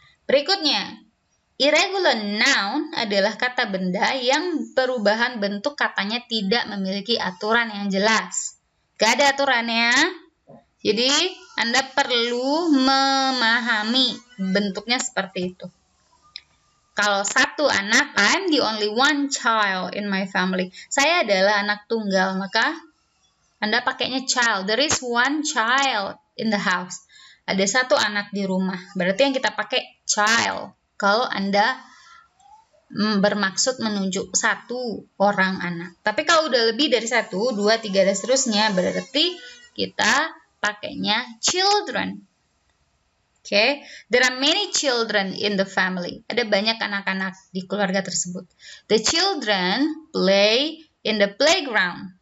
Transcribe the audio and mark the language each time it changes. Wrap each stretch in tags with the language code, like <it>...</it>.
<id>Berikutnya, irregular noun adalah kata benda yang perubahan bentuk katanya tidak memiliki aturan yang jelas. Gak ada aturannya, jadi Anda perlu memahami bentuknya seperti itu. Kalau 1 anak,</id> <en>I'm the only one child in my family.</en> <id>Saya adalah anak tunggal, maka Anda pakainya child.</id> <en>There is one child in the house.</en> <id>Ada 1 anak di rumah. Berarti yang kita pakai child. Kalau Anda bermaksud menunjuk 1 orang anak. Tapi kalau udah lebih dari 1, 2, 3, dan seterusnya, berarti kita pakainya children.</id> <en>Okay, there are many children in the family.</en> <id>Ada banyak anak-anak di keluarga tersebut.</id> <en>The children play in the playground.</en>